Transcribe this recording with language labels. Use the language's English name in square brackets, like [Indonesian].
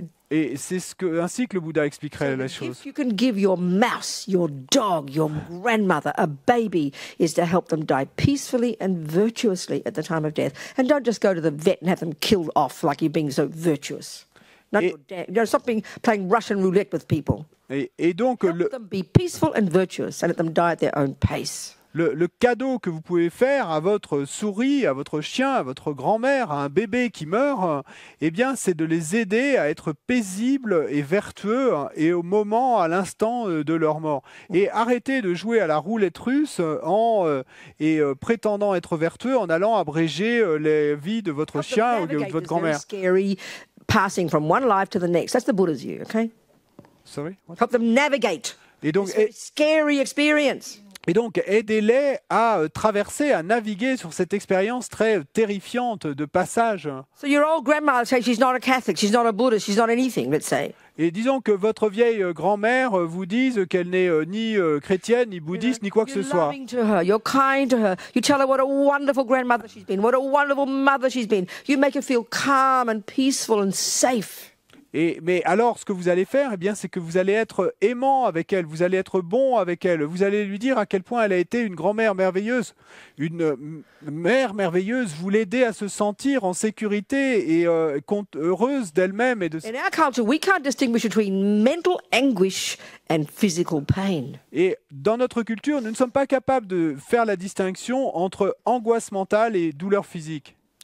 [French] Et c'est ainsi que le Bouddha expliquerait la chose. [English] If you can give your mouse, your dog, your grandmother a baby, is to help them die peacefully and virtuously at the time of death. And don't just go to the vet and have them killed off like you're being so virtuous. Stop playing Russian roulette with people. [French] Et donc, [English] let them be peaceful and virtuous and let them die at their own pace. [French] Le cadeau que vous pouvez faire à votre souris, à votre chien, à votre grand-mère, à un bébé qui meurt, eh bien, c'est de les aider à être paisibles et vertueux et au moment, à l'instant de leur mort. Et arrêtez de jouer à la roulette russe et prétendant être vertueux en allant abréger les vies de votre chien ou de votre grand-mère. [English] Passing from one life to the next. That's the Buddha's view, okay? Sorry? Help them navigate. [French] Et donc, [English] scary experience. [French] Et donc, aidez-les à traverser, à naviguer sur cette expérience très terrifiante de passage. [English] So your old grandmother says she's not a Catholic, she's not a Buddhist, she's not anything, let's say. [French] Et disons que votre vieille grand-mère vous dise qu'elle n'est ni chrétienne, ni bouddhiste, ni quoi que ce soit. [English] You're kind to her. You tell her what a wonderful grandmother she's been, what a wonderful mother she's been. You make her feel calm and peaceful and safe. [French] Mais alors, ce que vous allez faire, eh bien, c'est que vous allez être aimant avec elle, vous allez être bon avec elle, vous allez lui dire à quel point elle a été une grand-mère merveilleuse. Une mère merveilleuse, vous l'aidez à se sentir en sécurité et heureuse d'elle-même. [English] In our culture, we can't distinguish between mental anguish and physical pain. [French] Et dans notre culture, nous ne sommes pas capables de faire la distinction entre angoisse mentale et douleur physique.